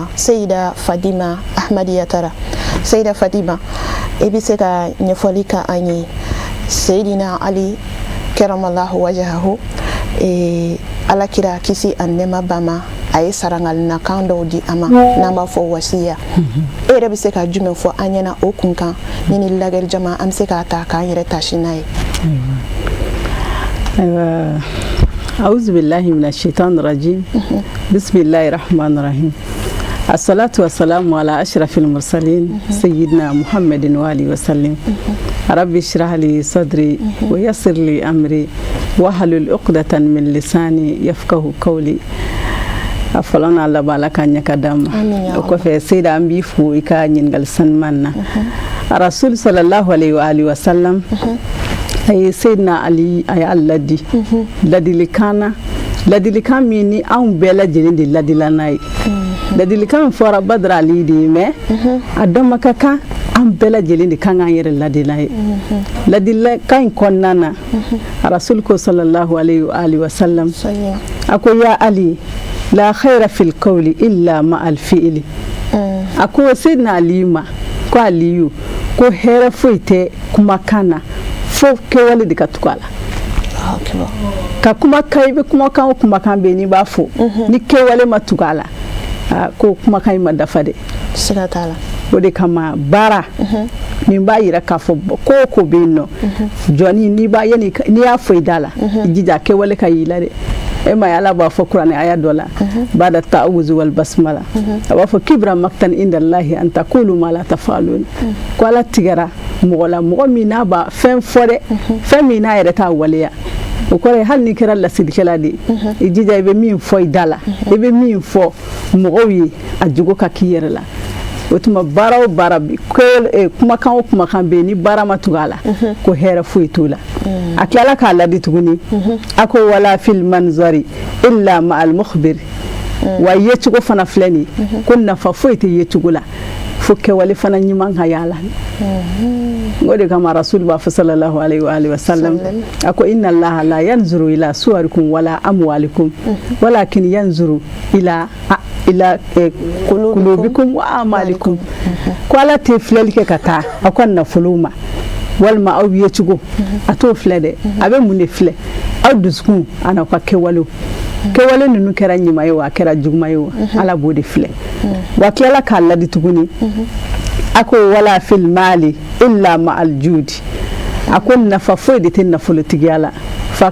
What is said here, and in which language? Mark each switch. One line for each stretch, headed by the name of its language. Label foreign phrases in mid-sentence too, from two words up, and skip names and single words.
Bambara: Seyida Fadima Ahmadiya Tara. Seyida Fadima, e bɛ se ka ɲɛfɔli ka an ye Seydina Ali
Arabic: كرم الله وجهه
Bambara: alakira kisi a nɛma ba ma a ye sarangalina kan dɔw di a ma n'an b'a fɔ wasiya. E yɛrɛ bɛ se ka jumɛn fɔ an ɲɛna o kunkan ni ni lagɛli jama an bɛ se k'a ta k'an yɛrɛ tasi n'a ye. Ayiwa,
Arabic: أعوذ بالله من الشيطان الرجيم. بسم الله الرحمن الرحيم والصلاة والسلام على أشرف المرسلين سيدنا محمد وعلى آله وسلم. رب اشرح لي صدري ويسر لي أمري واحلل عقدة من لساني يفقهوا قولي.
Bambara: A fɔlɔ n'a laban Ala ka ɲɛ ka d'an ma. O kɔfɛ Seyida an b'i fo i ka ɲininkali sanuman na. A Rasul
Arabic: صلى الله عليه وعلى آله وسلم
Bambara: a ye Seydina Ali a y'a ladi ladilikan min ni anw bɛɛ lajɛlen de ladila n'a ye. Ladilikan fɔra Badara Ali de ye mais a dɔn ma ka kan an bɛɛ lajɛlen de kan k'an yɛrɛ ladila ye. Ladilikan in kɔnɔna na a Rasul ko
Arabic: صلى الله عليه وعلى آله وسلم
Bambara: a ko
Arabic: يا علي لا خير في القول إلا مع الفعل.
Bambara: A ko Seydina Ali ma ko Aliyu ko hɛrɛ foyi tɛ kumakan na fo kɛwale de ka tugu a la. Ka kumakan i bɛ kumakan o kumakan bɛ yen n'i b'a fɔ ni kɛwale ma tugu a la ko kumakan in ma dafa dɛ. Siga t'a la. O de kama baara min b'a yira k'a fɔ ko o ko bɛ yen nɔ jɔnni n'i y'a fɔ i da la i jija kɛwale ka y'i la dɛ. E ma ye Ala b'a fɔ kuranɛ aya dɔ la
Arabic: بعد التعوذ والبسملة
Bambara: a b'a fɔ
Arabic: كبر مقتا عند الله أن تقولوا ما لا تفعلون.
Bambara: Ko Ala tigɛra mɔgɔ la mɔgɔ min n'a b'a fɛn fɔ dɛ fɛn min n'a yɛrɛ t'a waleya. O kɔrɔ ye hali n'i kɛra lasilikɛla de ye i jija i bɛ min fɔ i da la i bɛ min fɔ mɔgɔw ye a jogo ka k'i yɛrɛ la. O tuma baara o baara kumakan o kumakan bɛ yen ni baara ma tugu a la ko hɛrɛ foyi t'o la. A tilala k'a ladi tuguni a ko
Arabic: ولا في المنظر إلا مع المخبر.
Bambara: Wa yecogo fana filɛ nin ye ko nafa foyi tɛ yecogo la fo kɛwale fana ɲuman ka y'a la o de kama rasul b'a fɔ
Arabic: صلى الله عليه وسلم
Bambara: a ko
Arabic: إن الله لا ينظر إلى صوركم ولا أموالكم ولكن ينظر إلى قلوبكم وأعمالكم
Bambara: ko ala te filɛli kɛ ka taa a ko nafolo ma walima aw ye cogo a t'o filɛ dɛ a bɛ mun de filɛ aw dusukun ana ka kɛwale ninnu kɛra ɲuman ye wa a kɛra juguman ye wa ala b'o de filɛ wa tilala k'a ladi tuguni a ko
Arabic: ولا في المال إلا مع الجود
Bambara: a ko nafa foyi de tɛ nafolotigiya la f'a